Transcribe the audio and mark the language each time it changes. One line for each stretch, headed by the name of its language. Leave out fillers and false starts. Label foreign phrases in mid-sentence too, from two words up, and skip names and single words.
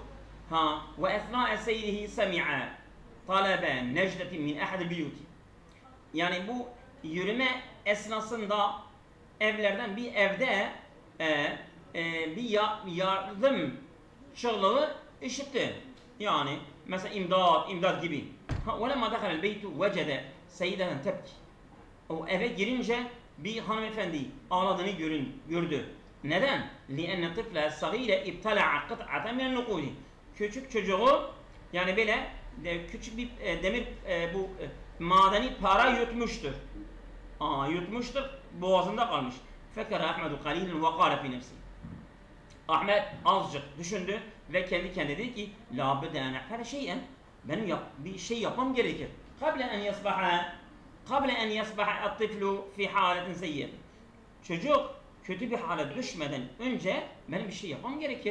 Arabic: وأثناء سيره سمع طلب نجدة من أحد البيوت.
Turkish: Yani bu yürüme esnasında evlerden bir evde bir yardım çığlığı işitti. Yani mesela imdat gibi.
Arabic: وَلَمَّا دَخَلَ الْبَيْتُ وَجَدَ سَيِّدَةً تَبْكِ.
Turkish: O eve girince bir hanımefendi ağladığını gördü. Neden?
Arabic: لِأَنَّ طِفْلَ الصَّغِيرَ اِبْتَلَعَ قِطْعَةً مِنَ النُّقُودِ.
Turkish: Küçük çocuğu yani böyle küçük bir demir bu madeni para yutmuştur. Yutmuştur, boğazında kalmış.
Arabic: فَكَرَ أَحْمَدُ قَلِيلًا وَقَالَ فِي نَفْسِهِ.
Turkish: Ahmet azıcık düşündü ve kendi kendine dedi ki
Arabic: لا بد أن أفعل شيئا,
Turkish: benim bir şey yapmam gerekir.
Arabic: قبل أن يصبح الطفل في حالة سيئة.
Turkish: Çocuk kötü bir hale düşmeden önce benim bir şey yapmam gerekir.